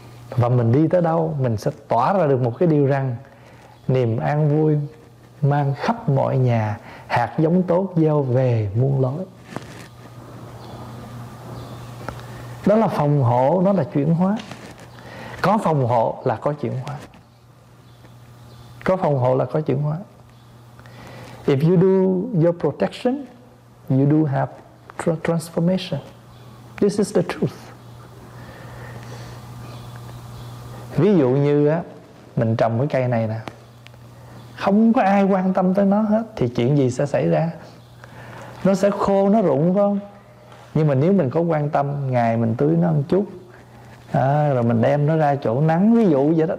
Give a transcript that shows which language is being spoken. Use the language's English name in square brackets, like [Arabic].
[Vietnamese] Và mình đi tới đâu mình sẽ tỏa ra được một cái điều rằng niềm an vui mang khắp mọi nhà, hạt giống tốt gieo về muôn lối. Đó là phòng hộ, nó là chuyển hóa. Có phòng hộ là có chuyển hóa. Có phòng hộ là có chuyển hóa. [English] If you do your protection, you do have transformation. This is the truth. [Vietnamese] Ví dụ như á, mình trồng cái cây này nè, không có ai quan tâm tới nó hết, thì chuyện gì sẽ xảy ra? Nó sẽ khô, nó rụng, phải không? Nhưng mà nếu mình có quan tâm, ngày mình tưới nó một chút, rồi mình đem nó ra chỗ nắng, ví dụ vậy đó.